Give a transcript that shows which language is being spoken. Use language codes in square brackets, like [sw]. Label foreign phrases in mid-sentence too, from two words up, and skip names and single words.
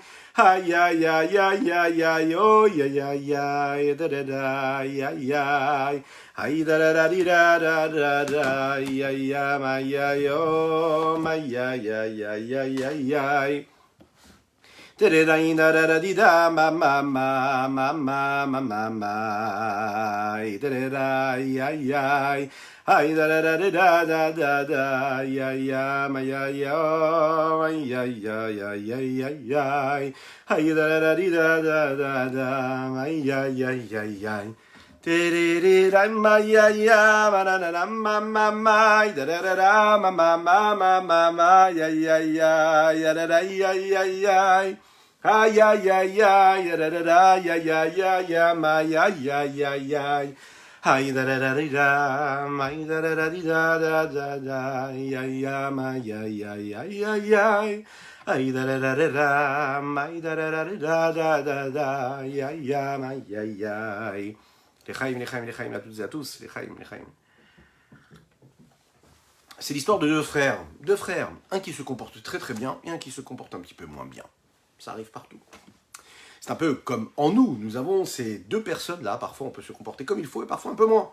[fr] Ay ay ay ay ay ay oh ya ya ya da da da ya ya ay da da da di da da da da ya ya ma ya yo ma ya ya ya ya ya ya da da da da da di da ma ma ma ma ma ma ma ma da da da ya ya. Ay da da da da da da da ya ya ma ya ya ya ya ya ya ya ya ay da da da da da da ay ya ya ya ya te re re ra ma ya ya ma na na ma ma ma da da da ma ma ma ma ma ma ya ya ya ya da da ya ya ya ay ya ya ya ya da da ya ya ya ya ma ya ya ya ya. Ay da da da da, ay da da da da da da, ya ya ma ya ya ya ya ya. Ay da da da da, ay da da da da da, ya ya ma ya ya. L'Echaim à toutes et à tous, l'Echaim. C'est l'histoire de deux frères, un qui se comporte très très bien et un qui se comporte un petit peu moins bien. Ça arrive partout. C'est un peu comme en nous, nous avons ces deux personnes-là, parfois on peut se comporter comme il faut et parfois un peu moins.